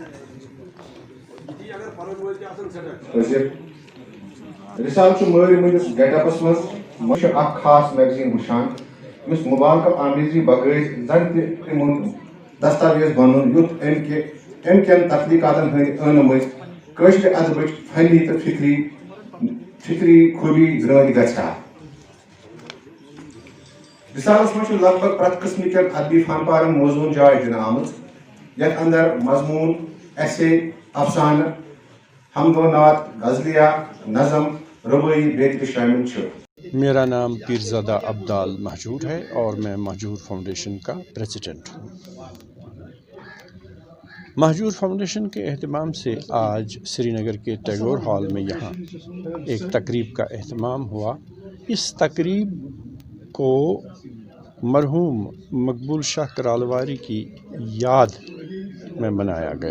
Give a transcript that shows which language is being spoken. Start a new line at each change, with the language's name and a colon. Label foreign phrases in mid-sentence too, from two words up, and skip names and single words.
Kashmiri: رسالہ مٲرۍ مٔنٛدِس گیٹ اپس منٛز اکھ خاص میگزین وٕچھان یُس مُبالغہ آمیزی بغٲر زن تہِ تِمن دستاویز بنُن یُتھ امہِ کٮ۪ن تخلیقاتن ہٕنٛدۍ ٲنہٕ مٔنٛزۍ کٲشرِ ادبٕچ فنی تہٕ فکری خوٗبی درٲنۍ گژھِ ہا۔ رسالس منٛز چھُ لگ بگ پرٛٮ۪تھ قٕسمہٕ کٮ۪ن ادبی فنپارن موضوٗن جاے دِنہٕ آمٕژ یتھ اندر مضموٗن ایسے افسانہٕ حمد و نعت غزلیہ نظم ربائی بیترِ شامل چھِ۔
Urdu: میرا نام پیرزادہ عبدال مہجور ہے اور میں مہجور فاؤنڈیشن کا پریزیڈنٹ ہوں۔ مہجور فاؤنڈیشن کے اہتمام سے آج سری نگر کے ٹیگور ہال میں یہاں ایک تقریب کا اہتمام ہوا۔ اس تقریب کو مرحوم مقبول شاہ کرالواری کی یاد میں منایا گیا۔